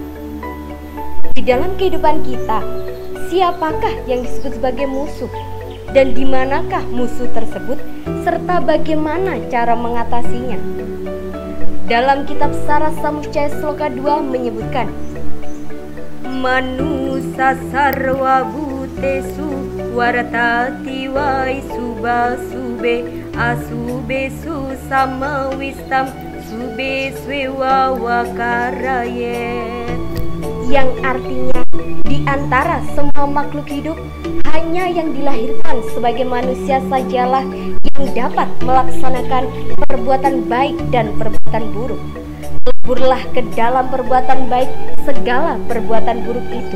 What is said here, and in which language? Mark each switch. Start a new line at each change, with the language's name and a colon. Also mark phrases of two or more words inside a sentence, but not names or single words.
Indonesian: Di dalam kehidupan kita, siapakah yang disebut sebagai musuh? Dan di manakah musuh tersebut? Serta bagaimana cara mengatasinya? Dalam kitab Sarasamuccaya Sloka 2 menyebutkan,
Sanskrit: Manusa sarwa bhutesu waratati wai subasube asubesu samawistam sube swewa wakaraye,
Indonesian: yang artinya di antara semua makhluk hidup hanya yang dilahirkan sebagai manusia sajalah yang dapat melaksanakan perbuatan baik dan perbuatan buruk. Leburlah ke dalam perbuatan baik segala perbuatan buruk itu.